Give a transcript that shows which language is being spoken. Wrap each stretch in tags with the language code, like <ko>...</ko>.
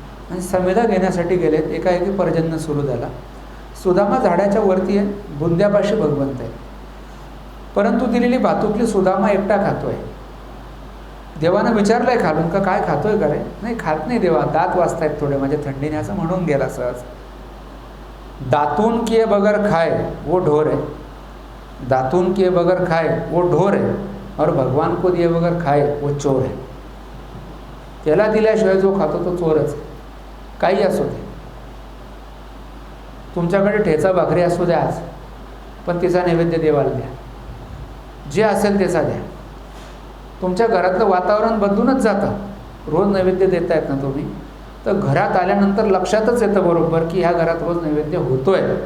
<mr>आणि समिधा घेण्यासाठी गेलेत. एकाएकी पर्जन्य सुरू झाला. सुदामा झाडाच्या वरती आहे, बुंद्यापाशी भगवंत आहे. परंतु दिलेली भातुकली सुदामा एकटा खातोय. देवानं विचारलंय खालून का काय खातोय का रे? नाही खात नाही देवा, दात वाजतायत थोडे माझ्या थंडीने, असं म्हणून गेला सहज.</mr> <hi>दातून किए बगर खाए वो ढोर है, दातून किए बगर खाए वो ढोर है, और भगवान को दिए बगर खाए वो चोर है.</hi> <mr>त्याला दिल्याशिवाय जो खातो तो चोरच. काही असू दे, तुमच्याकडे ठेचा भाकरी असू द्या आज, पण तिचा नैवेद्य देवाला द्या. जे असेल त्याचा द्या. तुमच्या घरातलं वातावरण बदलूनच जातं. रोज नैवेद्य देतायत ना तुम्ही, तर घरात आल्यानंतर लक्षातच येतं बरोबर की ह्या घरात रोज नैवेद्य होतोय.</mr>